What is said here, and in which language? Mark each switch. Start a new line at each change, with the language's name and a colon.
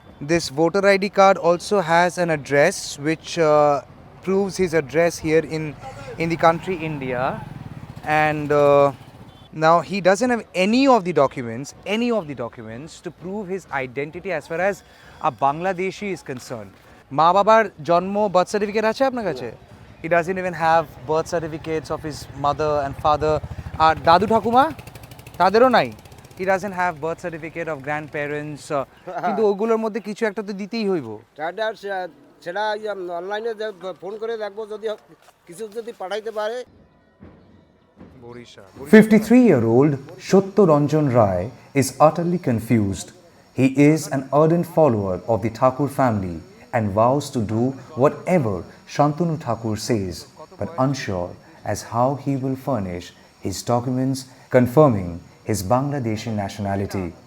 English: This voter ID card also has an address which proves his address here in the country India. And now he doesn't have any of the documents to prove his identity as far as a Bangladeshi is concerned.
Bangla: মা বাবার জন্ম birth certificate আছে আপনার কাছে?
English: He doesn't even have birth certificates of his mother and father.
Bangla: আর দাদু ঠাকুমা তাদেরও নাই?
English: He doesn't have birth certificate of grandparents.
Bangla: কিন্তু ওগুলোর মধ্যে কিছু একটা তো দিতেই হইব। সেটা অনলাইনে ফোন করে দেখবো, যদি কিছু যদি পাঠাইতে পারে।
English: 53-year-old Shotto Ranjan Rai is utterly confused. He is an ardent follower of the Thakur family and vows to do whatever Shantanu Thakur says, but unsure as how he will furnish his documents confirming his Bangladeshi nationality.